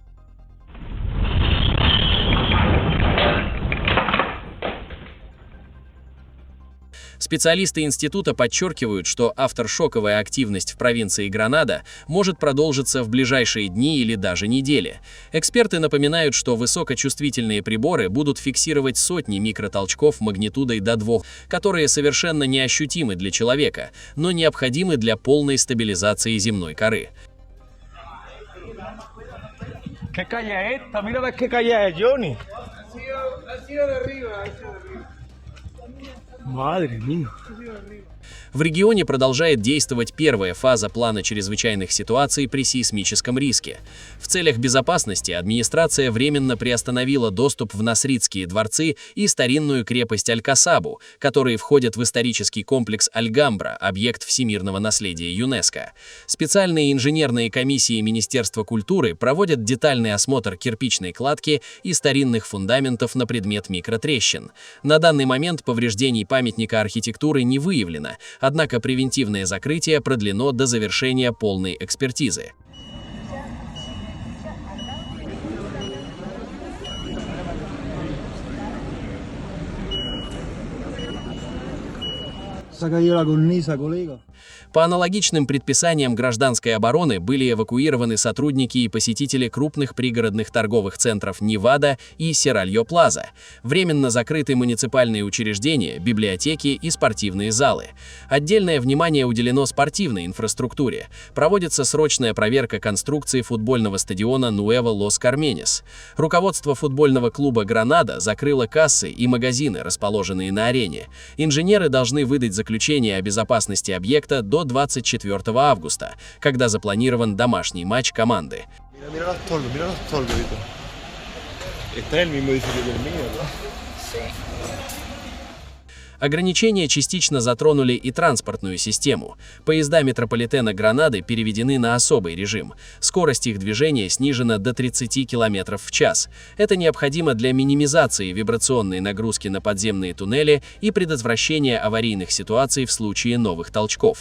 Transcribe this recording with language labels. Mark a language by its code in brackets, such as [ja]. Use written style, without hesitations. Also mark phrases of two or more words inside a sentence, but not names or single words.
[ru] Специалисты института подчеркивают, что авторшоковая активность в провинции Гранада может продолжиться в ближайшие дни или даже недели. Эксперты напоминают, что высокочувствительные приборы будут фиксировать сотни микротолчков магнитудой до 2, которые совершенно неощутимы для человека, но необходимы для полной стабилизации земной коры. [es] ¿Qué calle es esta? Mira qué calle es, Johnny. Ha sido de arriba, ha sido de arriba. Madre mía. [ru] В регионе продолжает действовать первая фаза плана чрезвычайных ситуаций при сейсмическом риске. В целях безопасности администрация временно приостановила доступ в Насридские дворцы и старинную крепость Аль-Касабу, которые входят в исторический комплекс Аль-Гамбра, объект всемирного наследия ЮНЕСКО. Специальные инженерные комиссии Министерства культуры проводят детальный осмотр кирпичной кладки и старинных фундаментов на предмет микротрещин. На данный момент повреждений памятника архитектуры не выявлено, однако превентивное закрытие продлено до завершения полной экспертизы. [es] Se ha caído la cornisa, colega. [ru] По аналогичным предписаниям гражданской обороны были эвакуированы сотрудники и посетители крупных пригородных торговых центров Невада и Серальо-Плаза. Временно закрыты муниципальные учреждения, библиотеки и спортивные залы. Отдельное внимание уделено спортивной инфраструктуре. Проводится срочная проверка конструкции футбольного стадиона Нуэво Лос Карменес. Руководство футбольного клуба «Гранада» закрыло кассы и магазины, расположенные на арене. Инженеры должны выдать заключение о безопасности объекта до 24 августа, когда запланирован домашний матч команды. [es] Mira los toldos, Vito. Está en el mismo edificio que el mío, ¿no? [ru] Ограничения частично затронули и транспортную систему. Поезда метрополитена Гранады переведены на особый режим. Скорость их движения снижена до 30 км в час. Это необходимо для минимизации вибрационной нагрузки на подземные туннели и предотвращения аварийных ситуаций в случае новых толчков.